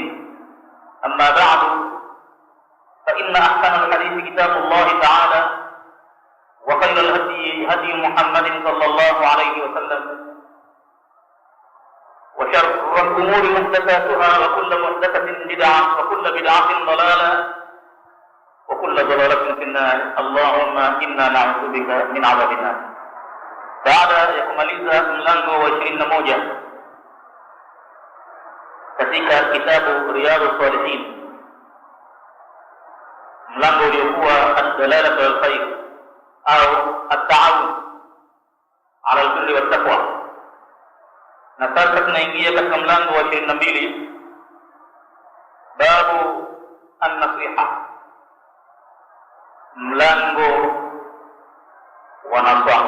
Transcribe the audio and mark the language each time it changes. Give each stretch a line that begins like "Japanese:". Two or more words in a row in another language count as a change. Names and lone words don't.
Arabic: أما بعد، فإن أحسن الحديث كتاب الله تعالى وخير الهدي هدي محمد صلى الله عليه وسلم وشر الأمور محدثاتها وكل محدثة بدعة وكل بدعة ضلالة وكل ضلالة في النار. اللهم إنا نعوذ بك من عذاب النار.
Swahili: Baada ya kumaliza mlango wa 21 katika kitabu Riyadhus Salihin, mlango uliokuwa
Arabic: الدلالة والخير
Swahili: au
Arabic: التعاون على البر والتقوى,
Swahili: na sasa tunaingia katika mlango wa 22,
Arabic: باب النصيحة,
Swahili: mlango wa nasaha.